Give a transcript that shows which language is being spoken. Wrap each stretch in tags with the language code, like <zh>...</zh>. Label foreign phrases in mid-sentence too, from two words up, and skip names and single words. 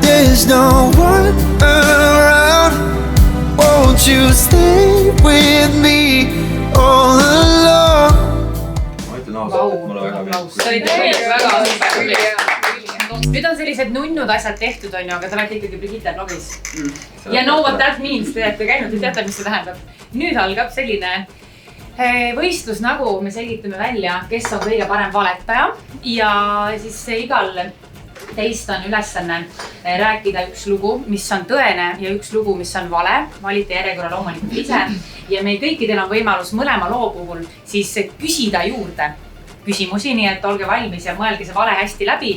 <en>there's no one around, won't you stay with me all alone?</en> <et>Ma ütlen ausalt, et mulle väga meeldib. Te olite väga super. Nüüd on sellised nunnud asjad tehtud, on ju, aga te olete ikkagi Brigitte blogis.</et> <en>Ja know what that means,</en> <et>te olete käinud ja teate, mis see tähendab. Nüüd algab selline võistlus, nagu me selgitame välja, kes on kõige parem valetaja. Ja siis igal teist on ülesanne rääkida üks lugu, mis on tõene ja üks lugu, mis on vale. Valite järjekorra loomulikult ise. Ja meil kõikidel on võimalus mõlema loo puhul siis küsida juurde küsimusi, nii et olge valmis ja mõelge see vale hästi läbi.</et>